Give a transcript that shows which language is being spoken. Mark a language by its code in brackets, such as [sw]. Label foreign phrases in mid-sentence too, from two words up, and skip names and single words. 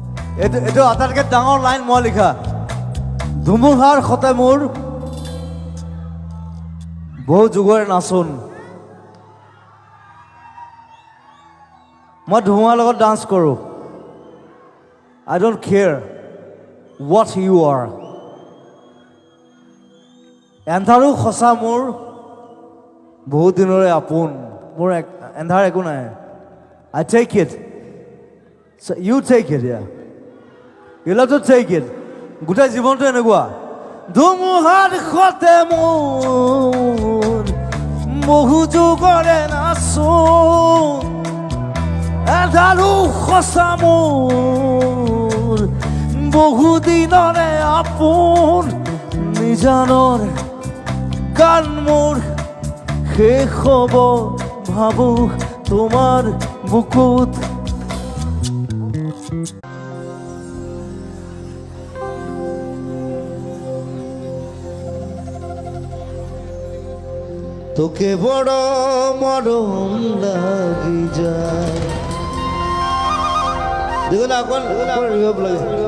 [as] এইটো আটাইতকৈ ডাঙৰ লাইন মই লিখা। ধুমুহাৰ সতে মোৰ বহু যুগৰে নাচোন। মই ধুমুহাৰ লগত ডান্স কৰোঁ। [en] I don't care what you are. [as] এন্ধাৰো সঁচা মোৰ বহুত দিনৰে আপোন। মোৰ এন্ধাৰ একো নাই। [en] I take it. So you take it, yeah. You have to take it. [as] গোটেই জীৱনটো এনেকুৱা। ধুমুহাৰ সতে মোৰ বহু যুগৰে নাচোন। এন্ধাৰো সঁচা মোৰ বহু দিনৰে আপোন। নিজানৰ গান মোৰ শেষ হ'ব ভাবোঁ তোমাৰ বুকুত। [bn] তোকে বড় মরম লাগি যায়। দেখো না কোন রিভাব লাগে।